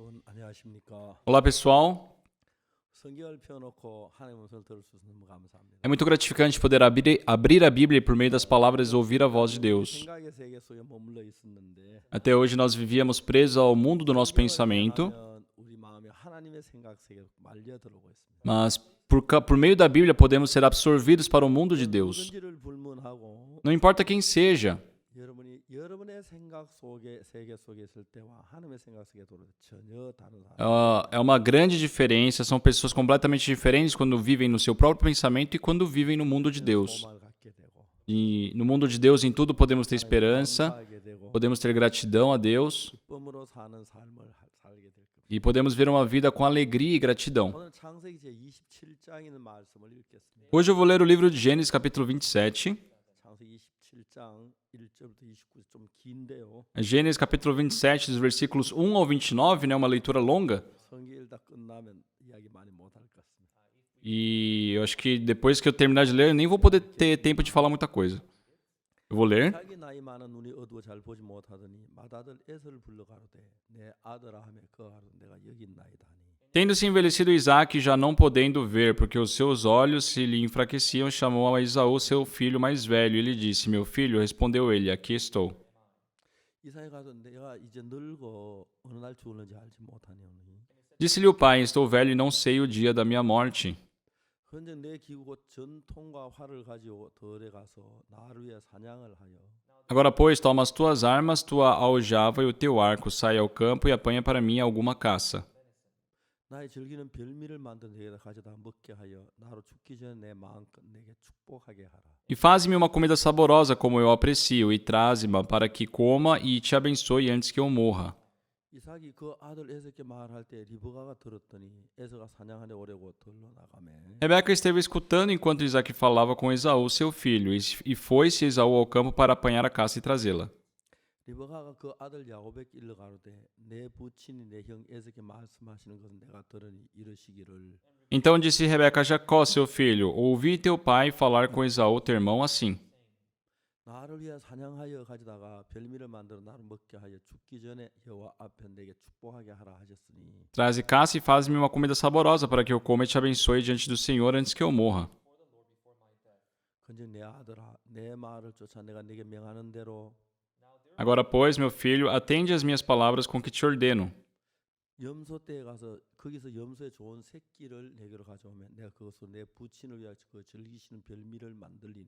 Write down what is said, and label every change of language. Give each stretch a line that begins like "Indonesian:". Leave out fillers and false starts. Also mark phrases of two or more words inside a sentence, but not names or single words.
Korean: 안녕하십니까.
Portuguese: Olá, pessoal.
Korean: 성경을 펴놓고 하나님의 음성을 들을 수 있어서 너무 감사합니다.
Portuguese: É muito gratificante poder abrir a Bíblia e, por meio das palavras, ouvir a voz de Deus.
Korean: 생각의 세계 속에 머물러 있었는데
Portuguese: Até hoje nós vivíamos presos ao mundo do nosso pensamento,
Korean: 하면 우리 마음이 하나님의 생각 세계로 말려 들어오고 있습니다.
Portuguese: mas por meio da Bíblia podemos ser absorvidos para o mundo de Deus.
Korean: 누군지를 불문하고
Portuguese: Não importa quem seja,
Korean: 여러분의 생각 속에 세계 속에 있을 때와 하나님의 생각 속에 들어올 때 전혀 다른 사람.
Portuguese: é uma grande diferença. São pessoas completamente diferentes quando vivem no seu próprio pensamento e quando vivem no mundo de Deus.
Korean: 소망을 갖게 되고
Portuguese: E no mundo de Deus, em tudo podemos ter esperança,
Korean: 감사하게 되고
Portuguese: podemos ter gratidão a Deus
Korean: 기쁨으로 사는 삶을 살게 될 겁니다.
Portuguese: e podemos ver uma vida com alegria e gratidão.
Korean: 오늘 창세기 제 27장에 있는 말씀을 읽겠습니다.
Portuguese: Hoje eu vou ler o livro de Gênesis, capítulo 27.
Korean: 창세기 27장 1절부터 29절 좀 긴데요.
Portuguese: Gênesis, capítulo 27, dos versículos 1 ao 29, né? Uma leitura longa.
Korean: 성경 읽다 끝나면 이야기 많이 못 할 것 같습니다.
Portuguese: E eu acho que depois que eu terminar de ler, eu nem vou poder ter tempo de falar muita coisa. Eu vou ler.
Korean: 자기 나이 많은 눈이 어두워 잘 보지 못하더니 맏아들 에서를 불러 가로되 내 아들아 하며 그 가로되 내가 여기 있나이다 하니
Portuguese: Tendo-se envelhecido Isaque, já não podendo ver, porque os seus olhos se lhe enfraqueciam, chamou a Esaú, seu filho mais velho, e lhe disse: Meu filho, respondeu ele, aqui estou.
Korean: 이삭이 가서 내가 이제 늙어 어느 날 죽을는지 알지 못하니
Portuguese: Disse-lhe o pai: Estou velho e não sei o dia da minha morte.
Korean: 현재 내 기우고 전통과 활을 가지고 들에 가서 나를 위해 사냥을 하여
Portuguese: Agora, pois, toma as tuas armas, tua aljava e o teu arco, sai ao campo e apanha para mim alguma caça.
Korean: 나의 즐기는 별미를 만든 내게다 가져다 먹게 하여 나로 죽기 전에 내 마음껏 내게 축복하게 하라.
Portuguese: E faze-me uma comida saborosa, como eu aprecio, e traze-ma para que coma e te abençoe antes que eu morra.
Korean: 이삭이 그 아들 에서께 말할 때 리브가가 들었더니 에서가 사냥하려 오려고 들러 나가매.
Portuguese: Rebeca esteve escutando enquanto Isaque falava com Esaú, seu filho, e foi-se Esaú ao campo para apanhar a caça e trazê-la.
Korean: 리브가가 그 아들 야곱에게 일러 가로되 내 부친이 내 형 에서께 말씀하시는 것은 내가 들으니 이르시기를
Portuguese: Então disse Rebeca a Jacó, seu filho, ouvi teu pai falar com Esaú, teu irmão, assim.
Korean: 나를 위해 사냥하여 가져다가 별미를 만들어 나를 먹게 하여 죽기 전에 여호와 앞에 내게 축복하게 하라 하셨으니
Portuguese: Traze caça e faz-me uma comida saborosa para que eu coma e te abençoe diante do Senhor antes que eu morra.
Korean: 근즉 내 아들아 내 말을 쫓아 내가 네게 명하는 대로
Portuguese: Agora, pois, meu filho, atende às minhas palavras com que te ordeno.
Korean: 염소 떼에 가서 거기서 염소의 좋은 새끼를 내게로 가져오면 내가 그것으로 내 부친을 위하여 그 즐기시는 별미를 만들리니